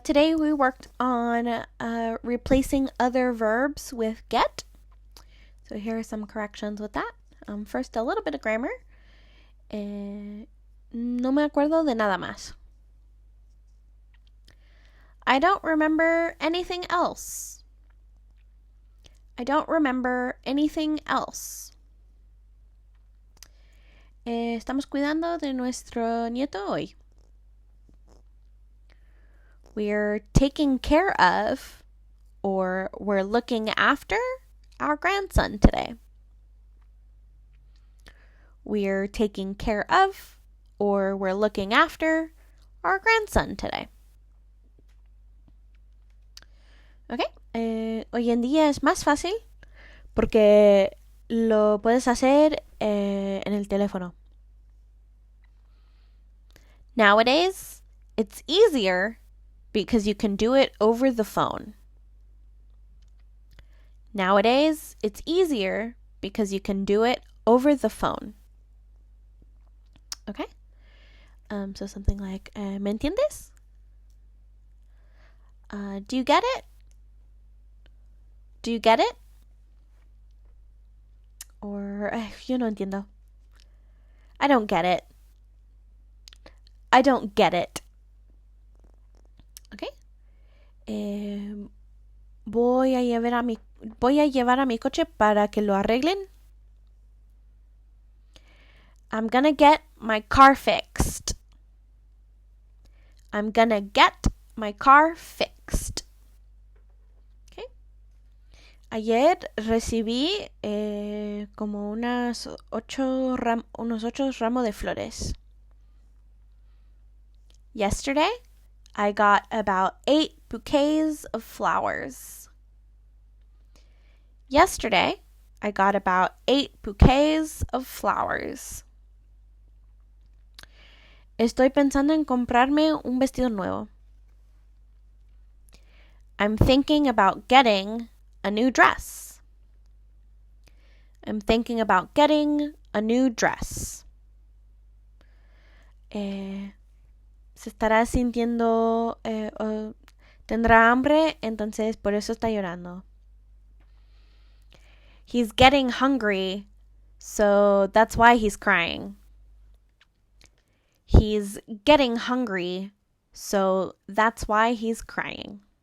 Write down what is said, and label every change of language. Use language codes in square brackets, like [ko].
[en] Today we worked on replacing other verbs with get. So here are some corrections with that. First, a little bit of grammar. [es] No me acuerdo de nada más. [en] I don't remember anything else. I don't remember anything else. [es] Estamos cuidando de nuestro nieto hoy. [en] We're taking care of, or we're looking after, our grandson today. We're taking care of, or we're looking after, our grandson today. Okay. [es] Hoy en día es más fácil porque lo puedes hacer en el teléfono. [en] Nowadays, it's easier because you can do it over the phone. Nowadays, it's easier because you can do it over the phone. Okay? So something like, [es] ¿me entiendes? [en] Do you get it? Do you get it? Or, [es] yo no entiendo. [en] I don't get it. I don't get it. Okay? [es] Voy a llevar a mi coche para que lo arreglen. [en] I'm gonna get my car fixed. I'm gonna get my car fixed. Okay. [es] Ayer recibí como unos 8 ramos de flores. [en] Yesterday, I got about 8 bouquets of flowers. Yesterday, I got about 8 bouquets of flowers. [es] Estoy pensando en comprarme un vestido nuevo. [en] I'm thinking about getting a new dress. I'm thinking about getting a new dress. [es] Se estará sintiendo, tendrá hambre, entonces por eso está llorando. [en] He's getting hungry, so that's why he's crying. He's getting hungry, so that's why he's crying.